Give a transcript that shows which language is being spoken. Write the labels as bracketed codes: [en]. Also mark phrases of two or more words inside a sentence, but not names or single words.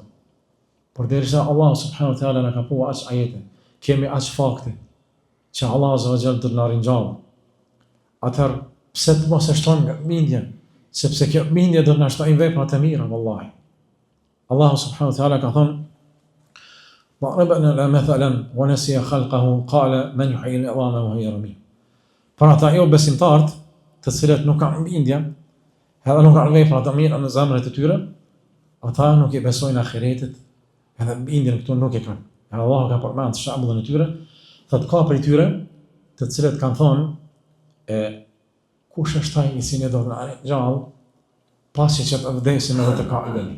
[sq] Por derisa Allah [ar] سبحانه وتعالى [sq] na ka thënë aq ajete, kemi aq fakte që Allah [ar] عز وجل [sq] do të na ringjallë. Atëherë pse të mos e shtojmë nga bindja? Sepse kjo bindje do të na shtojë veprat e mira, vallahi. Allah [ar] سبحانه وتعالى [sq] ka thënë [ar] ضربنا له مثلا ونسي خلقه قال من يحيي العظام وهي رميم. [sq] Për ata jo besimtarët, të cilët nuk kanë bindje, edhe nuk kanë vepra të mira në zemrat e tyre, ata nuk i besojnë ahiretit, edhe bindjen këtu nuk e kanë. Edhe Allah ka përmend shembullin e tyre, thotë ka prej tyre, të cilët kanë thonë kush është ai i cili do të na gjallë pasi që të vdesim edhe të kalbemi.